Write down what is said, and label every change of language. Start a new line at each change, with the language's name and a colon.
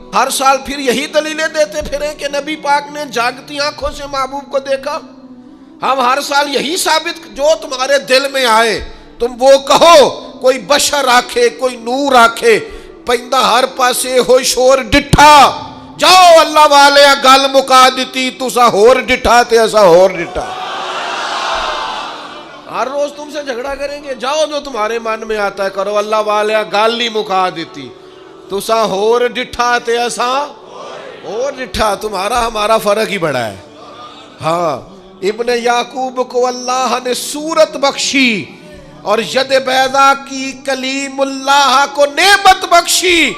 Urdu: ہر سال پھر یہی دلیلیں دیتے پھریں کہ نبی پاک نے جاگتی آنکھوں سے محبوب کو دیکھا. ہم ہر سال یہی ثابت، جو تمہارے دل میں آئے تم وہ کہو.
Punjabi: کوئی بشر آکھے، کوئی نور آکھے، پہندہ ہر پاسے ہوئی شور ڈٹھا، جاؤ اللہ والے گل مکا دیتی تسا ہور ڈٹھا تے اسا ہور ڈٹھا.
Urdu: ہر روز تم سے جھگڑا کریں گے. جاؤ جو تمہارے من میں آتا ہے کرو.
Punjabi: اللہ والے گل ہی مکا دیتی تسا ہور ڈٹھا تے اسا ہور ڈٹھا.
Urdu: تمہارا ہمارا فرق ہی بڑا ہے. ہاں ابن یعقوب کو اللہ نے صورت بخشی اور ید بیضا کی کلیم اللہ کو نعمت بخشی.